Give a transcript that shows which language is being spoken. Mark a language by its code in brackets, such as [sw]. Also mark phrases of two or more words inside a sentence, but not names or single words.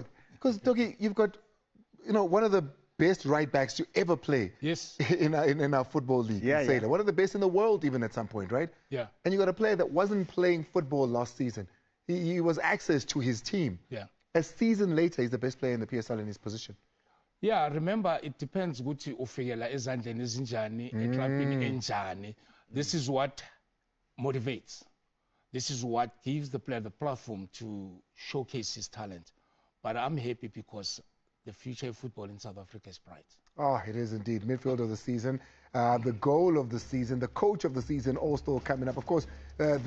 [en] Because, Doggy, you've got, one of the best right backs to ever play in our football league. One of the best in the world even at some point, right? Yeah. And you got a player that wasn't playing football last season. He was access to his team. Yeah. A season later, he's the best player in the PSL in his position. Yeah, remember, it depends [zu] ukuthi ufikela ezandleni ezinjani, eklabhini enjani. [en] This is what motivates. This is what gives the player the platform to showcase his talent. But I'm happy because the future of football in South Africa is bright. Oh, it is indeed. Midfield of the season, the goal of the season, the coach of the season, all still coming up.